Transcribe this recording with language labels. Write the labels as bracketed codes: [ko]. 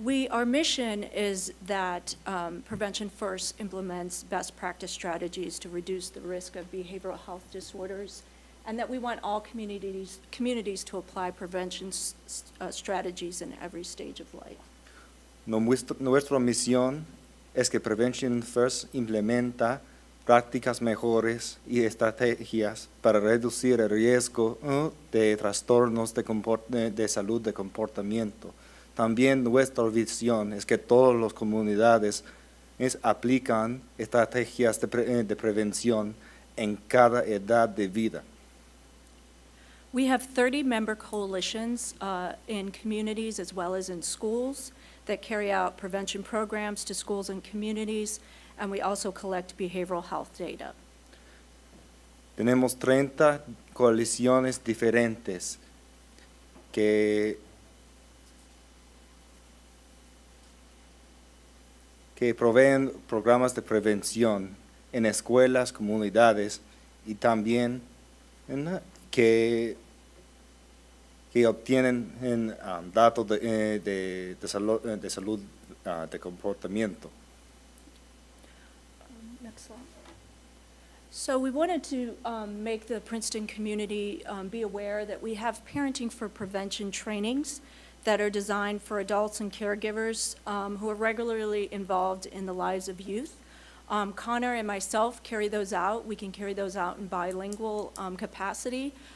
[en] Our mission is that Prevention First implements best practice strategies to reduce the risk of behavioral health disorders, and that we want all communities to apply prevention strategies in every stage of life. [es] Nuestra misión es que Prevention First implementa prácticas mejores y estrategias para reducir el riesgo de trastornos de salud de comportamiento. También nuestra visión es que todas las comunidades aplican estrategias de prevención en cada edad de vida. [en] We have 30 member coalitions in communities as well as in schools that carry out prevention programs to schools and communities, and we also collect behavioral health data. [es] Tenemos 30 coaliciones diferentes que proveen programas de prevención en escuelas, comunidades y también que obtienen datos de salud de comportamiento. [en] Next slide. So we wanted to make the Princeton community be aware that we have parenting for prevention trainings that are designed for adults and caregivers who are regularly involved in the lives of youth. Connor and myself carry those out. We can carry those out in bilingual capacity.